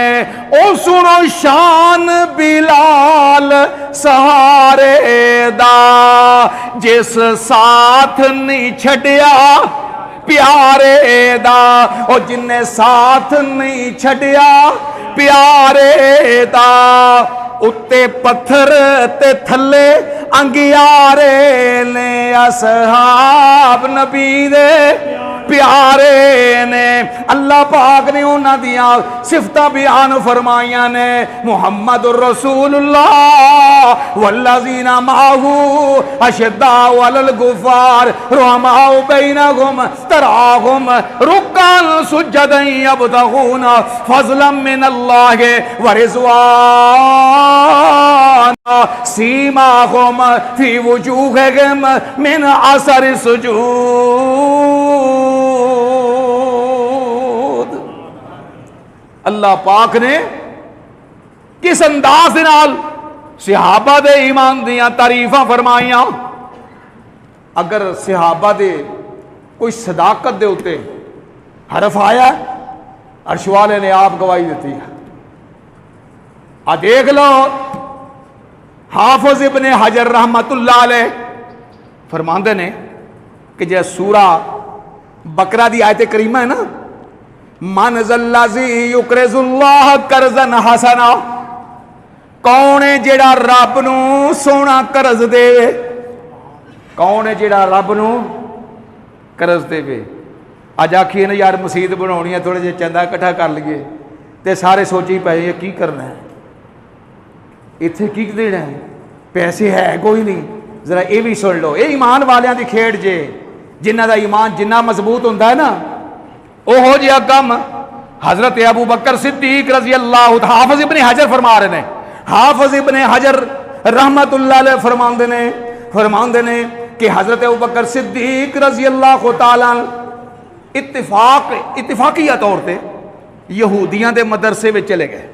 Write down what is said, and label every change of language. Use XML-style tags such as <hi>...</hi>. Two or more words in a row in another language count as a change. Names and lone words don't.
<pa>ਓ ਸੁਣੋ ਸ਼ਾਨ ਬਿਲਾਲ ਸਹਾਰੇ ਦਾ, ਜਿਸ ਸਾਥ ਨਹੀਂ ਛੱਡਿਆ ਪਿਆਰੇ ਦਾ, ਓ ਜਿੰਨੇ ਸਾਥ ਨਹੀਂ ਛੱਡਿਆ ਪਿਆਰੇ ਦਾ। ਉੱਤੇ ਪੱਥਰ ਤੇ ਥੱਲੇ ਅੰਗਿਆਰੇ ਨੇ, ਅਸਹਾਬ ਨਬੀ ਦੇ ਪਿਆਰੇ ਨੇ। ਅੱਲਾਹ ਪਾਕ ਨੇ ਉਨ੍ਹਾਂ ਦੀਆਂ ਸਿਫ਼ਤਾਂ ਬਿਆਨ ਫ਼ਰਮਾਈਆਂ ਨੇ।</pa> <ar>محمد رسول الله والذين معه أشداء على الكفار رحماء بينهم تراهم ركعا سجدا يبتغون فضلا من الله ورضوانا سيماهم في وجوههم من أثر السجود.</ar> <pa>ਅੱਲਾਹ ਪਾਕ ਨੇ ਕਿਸ ਅੰਦਾਜ਼ ਦੇ ਨਾਲ ਸਹਾਬਾ ਦੇ ਈਮਾਨ ਦੀਆਂ ਤਾਰੀਫ਼ਾਂ ਫ਼ਰਮਾਈਆਂ। ਅਗਰ ਸਹਾਬਾ ਦੇ ਕੋਈ ਸਦਾਕਤ ਦੇ ਉੱਤੇ ਹਰਫ਼ ਆਇਆ, ਅਰਸ਼ ਵਾਲੇ ਨੇ ਆਪ ਗਵਾਹੀ ਦੀ ਹੈ। ਆ ਦੇਖ ਲੋ, ਹਾਫ਼ਿਜ਼ ਇਬਨੇ ਹਜਰ</pa> <ar>رحمة الله عليه</ar> <pa>ਫ਼ਰਮਾਂਦੇ ਨੇ ਕਿ ਜੇ ਸੂਰਾ ਬਕਰਾ ਦੀ ਆਇਤ ਕਰੀਮਾ ਹੈ ਨਾ,</pa> <ar>من ذا الذي يقرض الله قرضا حسنا,</ar> <pa>ਕੌਣ ਹੈ ਜਿਹੜਾ ਰੱਬ ਨੂੰ ਸੋਹਣਾ ਕਰਜ਼ ਦੇਵੇ? ਕੌਣ ਹੈ ਜਿਹੜਾ ਰੱਬ ਨੂੰ ਕਰਜ਼ ਦੇਵੇ? ਅੱਜ ਆਖੀਏ ਨਾ ਯਾਰ ਮਸੀਤ ਬਣਾਨੀ ਹੈ, ਥੋੜ੍ਹੇ ਜੇ ਚੰਦਾ ਇਕੱਠਾ ਕਰ ਲਈਏ, ਤੇ ਸਾਰੇ ਸੋਚੀ ਪੇ ਕੀ ਕਰਨਾ ਹੈ, ਇੱਥੇ ਕੀ ਦੇਣਾ ਹੈ, ਪੈਸੇ ਹੈ ਕੋਈ ਨਹੀਂ। ਜ਼ਰਾ ਯੇ ਭੀ ਸੁਣ ਲੋ, ਯੇ ਈਮਾਨ ਵਾਲੀਆਂ ਦੀ ਖੇਡ ਜੇ, ਜਿਨ੍ਹਾਂ ਦਾ ਈਮਾਨ ਜਿੰਨਾ ਮਜ਼ਬੂਤ ਹੁੰਦਾ ਹੈ ਨਾ, ਓਹੋ ਜਿਹਾ ਕੰਮ ਹਜ਼ਰਤ ਅਬੂ ਬਕਰ ਸਿੱਦੀਕ</pa> <ar>رضي الله.</ar> <pa>ਹਾਫ਼ਿਜ਼ ਇਬਨੇ ਹਜਰ ਫ਼ਰਮਾ ਰਹੇ ਨੇ, ਹਾਫ਼ਿਜ਼ ਇਬਨੇ ਹਜਰ</pa> <ar>رحمة الله عليه</ar> <pa>ਫ਼ਰਮਾਂਦੇ ਨੇ ਕਿ ਹਜ਼ਰਤ ਅਬੂ ਬਕਰ ਸਿੱਦੀਕ</pa> <ar>رضي الله تعالى</ar> <pa>ਇੱਤਫ਼ਾਕੀਆ ਤੌਰ ਪੇ ਯਹੂਦੀਆਂ ਦੇ ਮਦਰਸੇ ਮੇਂ ਚਲੇ ਗਏ।</pa>